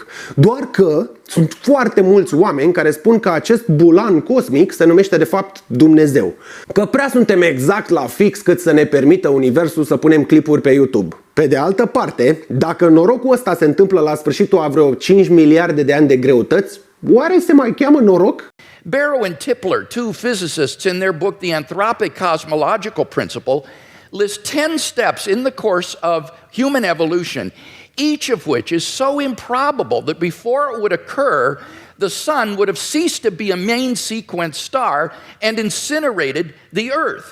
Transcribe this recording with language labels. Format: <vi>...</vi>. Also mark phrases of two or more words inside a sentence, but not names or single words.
<ro>Doar că sunt foarte mulți oameni care spun că acest Bulan Cosmic se numește de fapt Dumnezeu. Că prea suntem exact la fix cât să ne permită universul să punem clipuri pe YouTube. Pe de altă parte, dacă norocul ăsta se întâmplă la sfârșitul a vreo 5 miliarde de ani de greutăți, oare se mai cheamă noroc?</ro> <en>Barrow and Tipler, two physicists, in their book The Anthropic Cosmological Principle, list 10 steps in the course of human evolution, each of which is so improbable that before it would occur, the sun would have ceased to be a main sequence star and incinerated the Earth.</en>